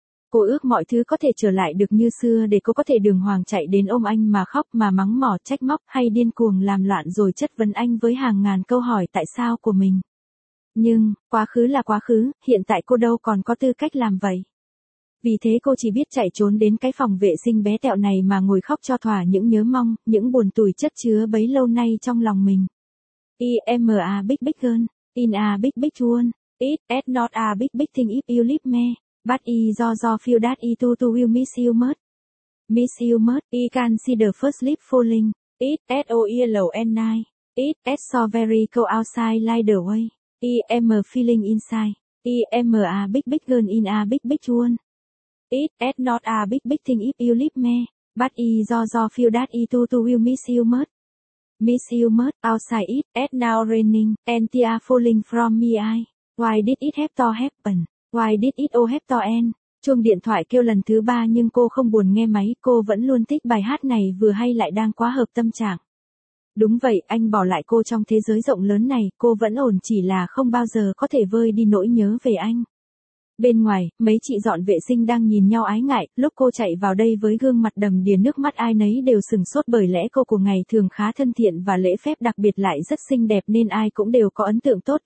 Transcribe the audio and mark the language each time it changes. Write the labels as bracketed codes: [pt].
[vi] Cô ước mọi thứ có thể trở lại được như xưa để cô có thể đường hoàng chạy đến ôm anh mà khóc mà mắng mỏ trách móc hay điên cuồng làm loạn rồi chất vấn anh với hàng ngàn câu hỏi tại sao của mình. Nhưng, quá khứ là quá khứ, hiện tại cô đâu còn có tư cách làm vậy. Vì thế cô chỉ biết chạy trốn đến cái phòng vệ sinh bé tẹo này mà ngồi khóc cho thỏa những nhớ mong, những buồn tủi chất chứa bấy lâu nay trong lòng mình. [en] I'm a big big girl, in a big big world, it's not a big big thing if you leave me, but I do feel that I too will miss you much. Miss you much, I can see the first leaf falling, it's so yellow and nice, it's so very cold outside like the way. I'm feeling inside. I'm a big big girl in a big big world. It's not a big big thing if you leave me, but I do feel that I too will miss you much. Miss you much. Outside it's now raining and tears falling from me eye. Why did it have to happen? Why did it all have to end? [vi] Chuông điện thoại kêu lần thứ ba nhưng cô không buồn nghe máy. Cô vẫn luôn thích bài hát này, vừa hay lại đang quá hợp tâm trạng. Đúng vậy, anh bỏ lại cô trong thế giới rộng lớn này, cô vẫn ổn, chỉ là không bao giờ có thể vơi đi nỗi nhớ về anh. Bên ngoài, mấy chị dọn vệ sinh đang nhìn nhau ái ngại, lúc cô chạy vào đây với gương mặt đầm đìa nước mắt, ai nấy đều sửng sốt, bởi lẽ cô của ngày thường khá thân thiện và lễ phép, đặc biệt lại rất xinh đẹp nên ai cũng đều có ấn tượng tốt.